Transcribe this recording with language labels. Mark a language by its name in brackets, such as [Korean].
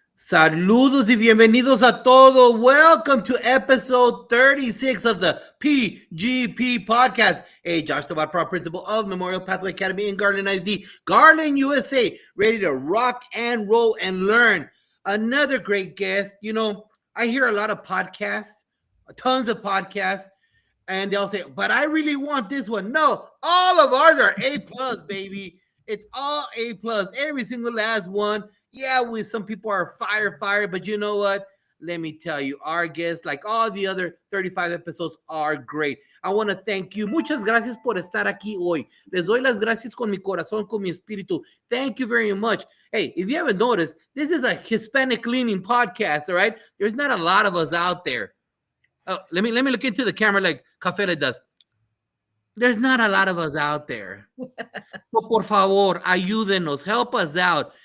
[Spanish] Saludos y bienvenidos a todos. [English] Welcome to episode 36 of the PGP podcast. Hey, Josh, the Pro Principal of Memorial Pathway Academy in Garland ISD, Garland, USA, ready to rock and roll and learn. Another great guest. You know, I hear a lot of podcasts, tons of podcasts, and they'll say, but I really want this one. No, all of ours are A plus, baby. It's all A plus. Every single last one. Yeah, some people are fire, but you know what? Let me tell you, our guests, like all the other 35 episodes, are great. I want to thank you. [Spanish] Muchas gracias por estar aquí hoy. Les doy las gracias con mi corazón, con mi espíritu. [English] Thank you very much. Hey, if you haven't noticed, this is a Hispanic-leaning podcast, all right? There's not a lot of us out there. Oh, let me look into the camera like Cafela does. There's not a lot of us out there. So [Spanish] por favor, ayúdenos, [English] help us out.